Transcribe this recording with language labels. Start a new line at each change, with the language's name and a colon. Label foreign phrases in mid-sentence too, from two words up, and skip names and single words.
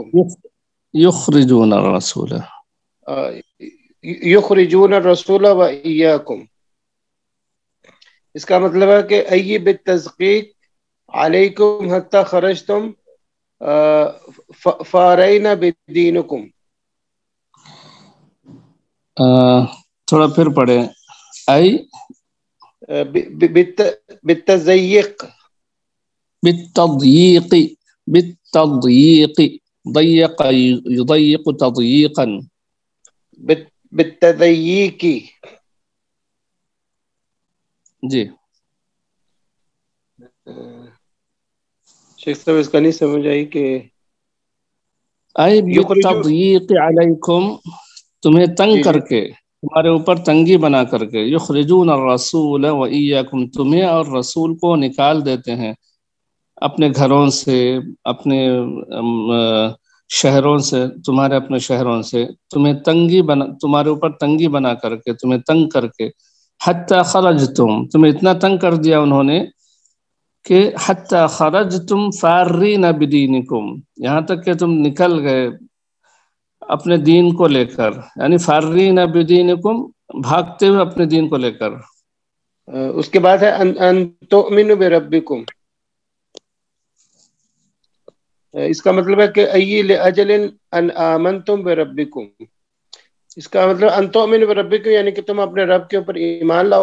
Arabic: یخرجون الرسول، یخرجون الرسول و ایاکم،
Urdu: اس کا مطلب ہے کہ
Arabic: ای بالتحقیق علیکم حتی خرجتم فارینا بدینکم.
Urdu: تھوڑا پھر پڑھیں.
Arabic: ای بالتضییق، بالتضییق، بالتضییق، ضیق یضیق تضییقا، بالتضییق.
Urdu: جی. شیخ صاحب اس کا نہیں سمجھ آئی کہ
Arabic: ای بالتضییق علیکم،
Urdu: تمہیں تنگ کر کے، تمہارے اوپر تنگی بنا کر کے.
Arabic: یخرجون الرسول و ایاکم،
Urdu: تمہیں اور رسول کو نکال دیتے ہیں اپنے گھروں سے، اپنے شہروں سے، تمہارے اپنے شہروں سے، تمہیں تنگی بنا، تمہارے اوپر تنگی بنا کر کے، تمہیں تنگ کر کے.
Arabic: حتی خرجتم،
Urdu: تمہیں اتنا تنگ کر دیا انہوں نے کہ
Arabic: حتی خرجتم فارین بدینکم،
Urdu: یہاں تک کہ تم نکل گئے اپنے دین کو لے کر، یعنی
Arabic: فارین بدینکم،
Urdu: بھاگتے ہوئے اپنے دین کو لے کر. اس کے بعد ہے
Arabic: ان تؤمنوا بربکم،
Urdu: اس کا مطلب ہے کہ
Arabic: ای لاجل ان آمنتم بربکم،
Urdu: اس کا مطلب
Arabic: ان تؤمنوا بربکم
Urdu: یعنی کہ تم اپنے رب کے اوپر ایمان لاؤ.